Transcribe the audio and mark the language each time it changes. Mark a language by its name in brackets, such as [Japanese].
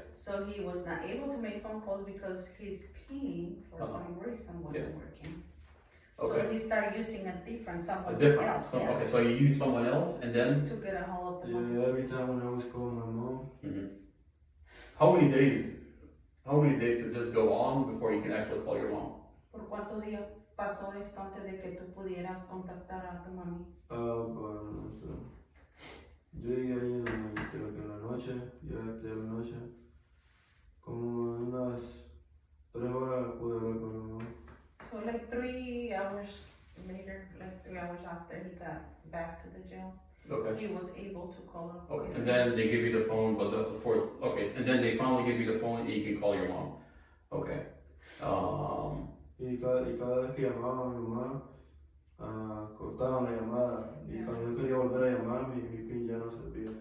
[English] So he was not able to make phone calls because his PIN, for some reason, wasn't working. So Okay. he started using a different someone else. Okay, so you use someone else, and then to get a hold of the money. Yeah, every time when I was calling my mom. How many days did this go on before you can actually call your mom? [Spanish] ¿Por cuántos días pasó esto antes de que tú pudieras contactar a tu mami? Bueno, yo llegué ahí creo que en la noche, ya la noche, como unas 3 horas pude hablar con mi mamá. [English] So like 3 hours later, like 3 hours after he got back to the jail, Okay. he was able to call up. Okay, and then they give you the phone, but and then they finally give you the phone and you can call your mom. Okay. [Spanish] Y cada vez que llamaba a mi mamá, cortaban la llamada. Y cuando yo quería volver a llamar, mi PIN ya no servía.